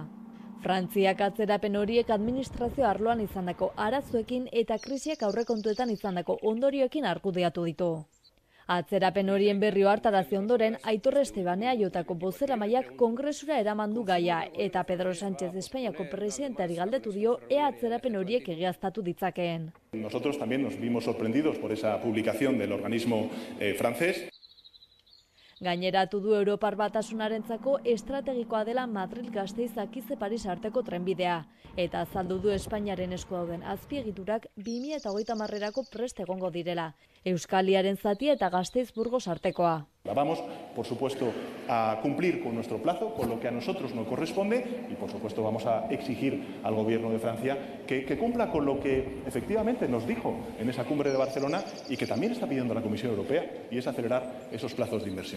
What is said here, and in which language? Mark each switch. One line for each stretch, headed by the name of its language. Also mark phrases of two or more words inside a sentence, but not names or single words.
Basque: Frantziak atzerapen horiek administrazio arloan izandako arazoekin eta krisiak aurrekontuetan izandako ondorioekin argudiatu ditu. Atzerapen horien berri hartarazi ondoren, Aitor Estebanea jotako bozeramaileak Kongresura eraman du gaia eta Pedro Sánchez Espainiako presidenteari galdetu dio ea atzerapen horiek egiaztatu ditzakeen.
Spanish: Nosotros también nos vimos sorprendidos por esa publicación del organismo francés.
Basque: Gaineratu du Europar Batasunarentzako estrategikoa dela Madrid-Gasteiz-Akize Paris arteko trenbidea eta azaldu du Espainiaren esku dauden azpiegiturak 2030erako prest egongo direla, Euskaliaren zatia eta Gasteiz-Burgos artekoa.
Spanish: Vamos, por supuesto, a cumplir con nuestro plazo, con lo que a nosotros nos corresponde y, por supuesto, vamos a exigir al Gobierno de Francia que cumpla con lo que efectivamente nos dijo en esa cumbre de Barcelona y que también está pidiendo la Comisión Europea, y es acelerar esos plazos de inversión.